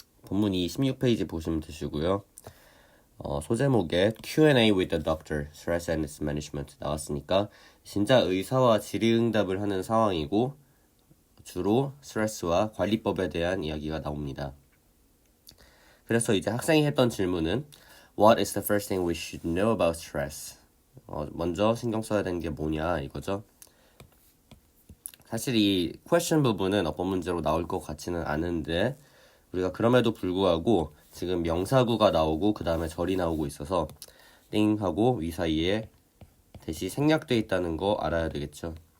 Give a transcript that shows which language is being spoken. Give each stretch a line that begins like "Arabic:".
Korean: 본문이 16페이지 보시면 되시고요. 소제목에
English: Q&A with the doctor, stress and its management
Korean: 나왔으니까 진짜 의사와 질의응답을 하는 상황이고 주로 스트레스와 관리법에 대한 이야기가 나옵니다. 그래서 이제 학생이 했던 질문은
English: What is the first thing we should know about stress?
Korean: 먼저 신경 써야 되는 게 뭐냐 이거죠. 사실 이 question 부분은 어법 문제로 나올 것 같지는 않은데 우리가 그럼에도 불구하고 지금 명사구가 나오고 그 다음에 절이 나오고 있어서 띵하고 위 사이에 대시 생략되어 있다는 거 알아야 되겠죠.